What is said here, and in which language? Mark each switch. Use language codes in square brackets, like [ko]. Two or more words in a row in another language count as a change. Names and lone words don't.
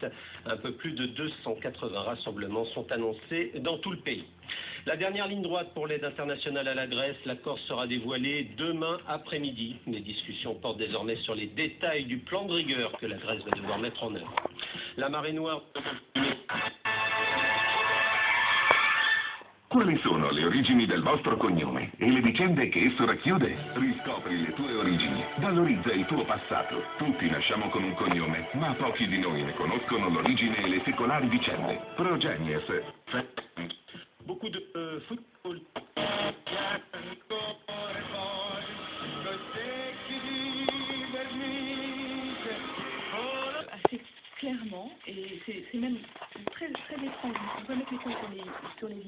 [fr] Un peu plus de 280 rassemblements sont annoncés dans tout le pays. La dernière ligne droite pour l'aide internationale à la Grèce, l'accord sera dévoilé demain après-midi. Les discussions portent désormais sur les détails du plan de rigueur que la Grèce va devoir mettre en œuvre. La marée noire... [it] Quali sono le origini del vostro cognome e le vicende che esso racchiude? Riscopri le tue origini, valorizza il tuo passato. Tutti nasciamo con un cognome, ma pochi di noi ne conoscono l'origine e le secolari vicende. Progenies. [fr] Beaucoup de football. Assez clairement, et c'est même très, très étrange, on peut mettre les points sur les lignes.